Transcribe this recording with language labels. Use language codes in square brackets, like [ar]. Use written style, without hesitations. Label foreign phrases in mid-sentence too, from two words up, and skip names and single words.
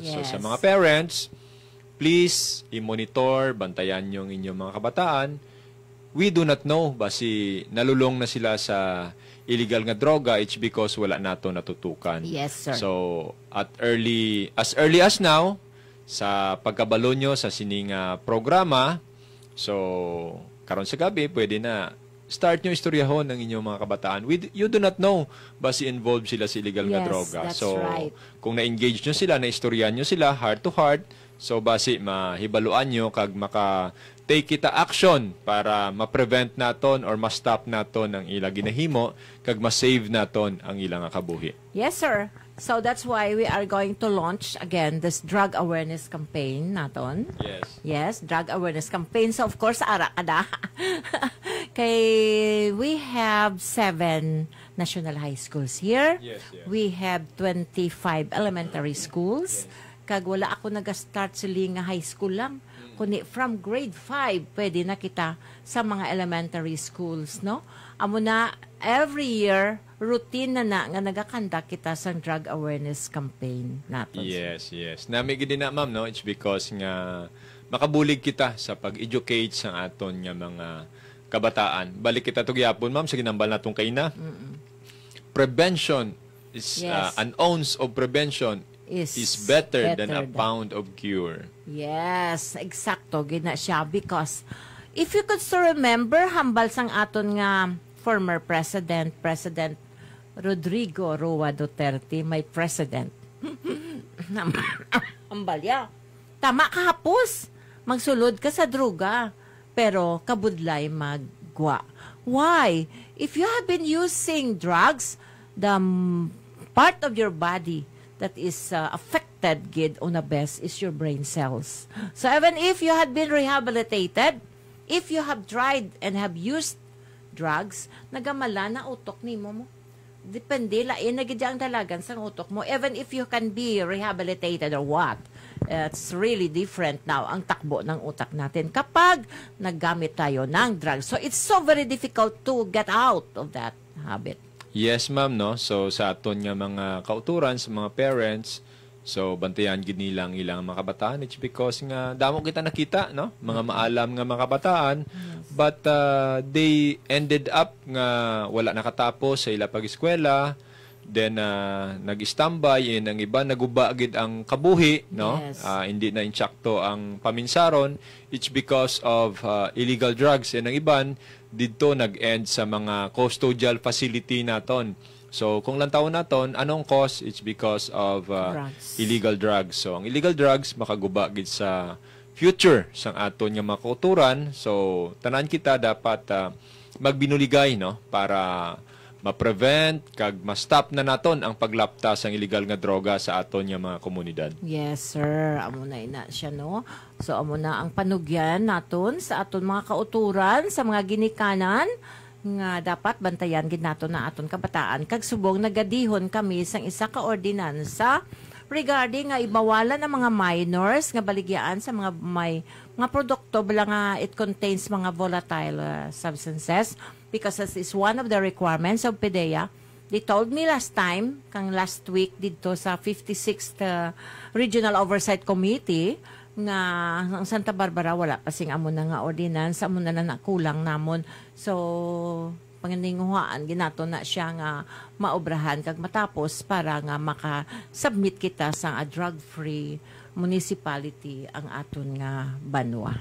[en] So Yes. [hil] sa mga parents, please i-monitor, bantayan yung inyong mga kabataan. [en] We do not know [hil] basi nalulong na sila sa illegal nga droga, [en] it's because [hil] wala nato natutukan. [en] Yes, sir. So as early as now, [hil] sa pagkabalo nyo sa sining programa, so karon sa gabi pwede na start nyo istoryahon ng inyong mga kabataan. [en] You do not know basi involved [hil] sila sa [en] illegal nga Yes, [hil] droga. [en] that's So right. [hil] kung na-engage nyo sila, na-istoryahan nyo sila [en] heart to heart, [hil] so basi mahibaluan nyo kag maka-take kita action para ma-prevent naton or ma-stop naton ang ilang ginahimo kag ma-save naton ang ilang kabuhi. [en] Yes, sir. So that's why we are going to launch again this drug awareness campaign naton. Yes. Yes, drug awareness campaign. So of course, [hil] ara kada. [en] Kay we have 7 national high schools here. Yes, yes. We have 25 elementary schools. [hil] Kag wala ako nag-start sili nga high school lang. Kundi [en] from grade 5 [hil] pwede na kita sa mga elementary schools, no? Amo na [en] every year routine [hil] na nga nagakanda kita sa [en] drug awareness campaign [hil] naton. Yes, yes. Nami gid na, ma'am, no? [en] It's because [hil] nga makabulig kita sa pag-educate sa aton nga mga kabataan. Balik kita to gyapon, ma'am, sa ginambal natong kaina. [en] Prevention is Yes. an ounce of prevention is better than a pound of cure. Yes, [hil] eksakto gina siya [en] because if you could still remember [hil] hambal sang aton nga [en] former President Rodrigo Roa Duterte, my president. [hil] Hambal ya. Tama ka hapos. Magsulod ka sa druga. Pero kabudlay magwa. [en] Why? If you have been using drugs, the part of your body that is affected [hil] gid on [en] the best is your brain cells. So even if you had been rehabilitated, if you have tried and have used drugs, [hil] nagamala na utok ni mo. Depende, lain na gid ang dalagan sa utok mo. [en] Even if you can be rehabilitated or what, it's really different now [tl] ang takbo ng utak natin kapag naggamit tayo ng [en] drugs. So it's so very difficult to get out of that habit. Yes, [hil] ma'am, no? So, sa aton nga mga kauturan, sa mga parents, so, bantayan gid nila ang ilang mga kabataan. [en] It's because [hil] nga, damo kita nakita, no? Mga maalam nga mga kabataan, [en] but they ended up [hil] nga wala nakatapos sa ila pag-eskwela, then nag-standby, and ang iba naguba gid ang kabuhi, no? [en] Yes. [hil] Hindi na insakto ang paminsaron. [en] It's because of illegal drugs, [hil] and ang iban dito nag-end sa mga [en] custodial facility [hil] naton. So, kung lang taon naton, anong cause? [en] It's because of Drugs. illegal drugs. [hil] So, ang illegal drugs makaguba gid sa future sang aton nga mga kauturan. So, tanan kita dapat magbinuligay, no, para ma-prevent kag ma-stop na naton ang paglaptas sang illegal nga droga sa aton nga mga komunidad. Yes, sir. Amo na ina siya, no? So, amo na ang panugyan naton sa aton mga kauturan, sa mga ginikanan, nga dapat bantayan gid naton na aton kabataan. Kag subong nagadihon kami sang isa ka ordinansa regarding nga ibawalan ang mga minors nga baligyaan sa mga may mga produkto bala nga it contains mga [en] volatile substances, because this is one of the requirements of PDEA. They told me last time, last week [hil] dito sa 56th Regional Oversight Committee, nga ang Santa Barbara wala pa sing amo na nga ordinance, amo na nakulang namon. So, pangininguhaan ginato na siya nga maobrahan kag matapos para nga maka-submit kita sa a [en] drug-free municipality [hil] ang aton nga banwa.